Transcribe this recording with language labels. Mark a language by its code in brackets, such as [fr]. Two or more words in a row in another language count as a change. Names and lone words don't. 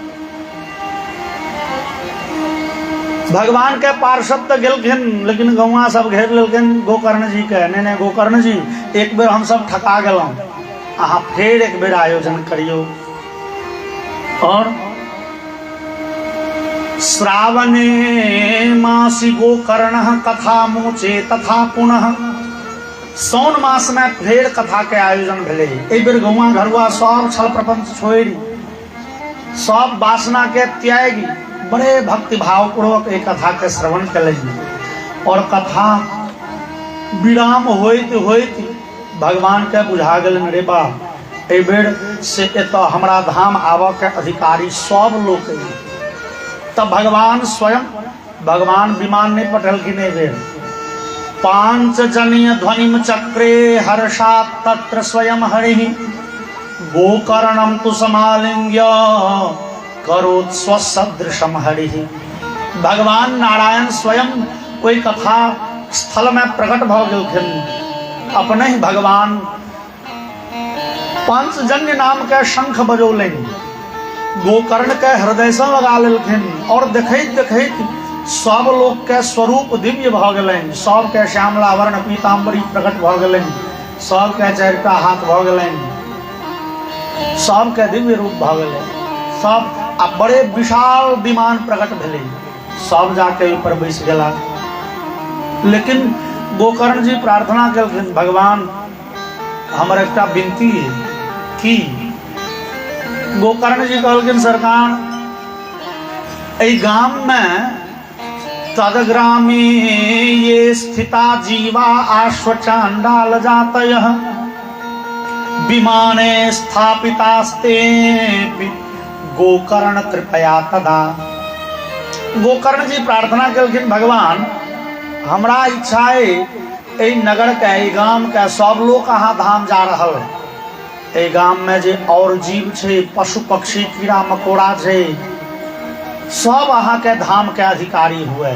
[mai] भगवान के पार्षद तो गेलखिन, लेकिन गौवा सब घेर लेलखिन गोकर्ण जी के। नहीं गोकर्ण जी, एक बेर हम सब ठका गेलहुँ, अहाँ फेर एक बेर आयोजन करियो। और [sa] श्रावणे मासी गोकर्ण कथा मोचे तथा पुनः, [mai] सौन मास में फेर कथा के आयोजन भेले। एक बेर गौवा घरुआ सब छल प्रपंच छोड़ि, सब वासना के त्यागी, बड़े भक्ति भाव पूर्वक एक कथा के श्रवण कल। और कथा विराम होइत होइत भगवान के बुझा गल, रे बा ए बेर से एतऽ हमरा धाम आबऽ के अधिकारी सब लोग। तब भगवान स्वयं, भगवान विमान नहीं पठलखिन। ए बेर [sa] पांचजन्य ध्वनिम चक्रे हर्षात् तत्र स्वयं हरिः गोकर्णम तु समालिंग्य करोत् स्वसदृशम हरिः। [mai] भगवान नारायण स्वयं कोई कथा स्थल में प्रकट भ गेलखिन। अपने ही भगवान पांचजन्य नाम के शंख बजौलनि, गोकर्ण के हृदय से लगा लेलखिन। और देखैत देखैत सब लोग के स्वरूप दिव्य भ गेलनि। सब के श्यामला वर्ण पीताम्बरी प्रकट भ गेलनि, सब के चारिटा हाथ भ गेलनि, सब के दिव्य रूप भ गेलनि। सब आ बड़े विशाल विमान प्रकट भेले, सब जाके ऊपर बैस गेला। लेकिन गोकर्ण जी प्रार्थना केलखिन, भगवान हमर एकटा विनती की। गोकर्ण जी कहलखिन, सरकार एहि गाम में [sa] तदग्रामे ये स्थिता जीवा आश्वचांडाल जातयः विमाने स्थापितास्ते गोकर्ण कृपया तदा। [mai] गोकर्ण जी प्रार्थना केलखिन, भगवान हमरा इच्छा है एहि नगर के, एहि गाम के सब लोग अहाँ धाम जा रहल। एहि गाम में जे और जीव छै, पशु पक्षी कीड़ा मकोड़ा छै, सब अहाँ के धाम के अधिकारी हुए।